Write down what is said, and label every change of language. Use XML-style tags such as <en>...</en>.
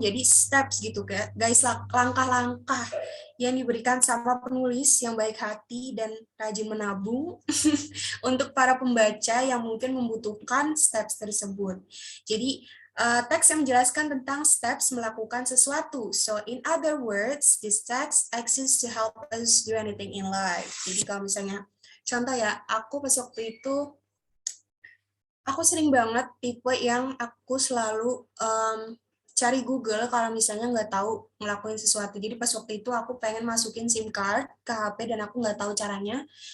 <id>Jadi steps gitu guys, langkah-langkah yang diberikan sama penulis yang baik hati dan rajin menabung untuk para pembaca yang mungkin membutuhkan steps tersebut. Jadi Teks yang menjelaskan tentang steps melakukan sesuatu.</id> <en>So in other words, this text exists to help us do anything in life.</en> <id>Jadi kalau misalnya contoh ya, aku pas waktu itu aku sering banget tipe yang aku selalu cari Google kalau misalnya nggak tahu ngelakuin sesuatu. Jadi pas waktu itu aku pengen masukin SIM card ke HP dan aku nggak tahu caranya.</id>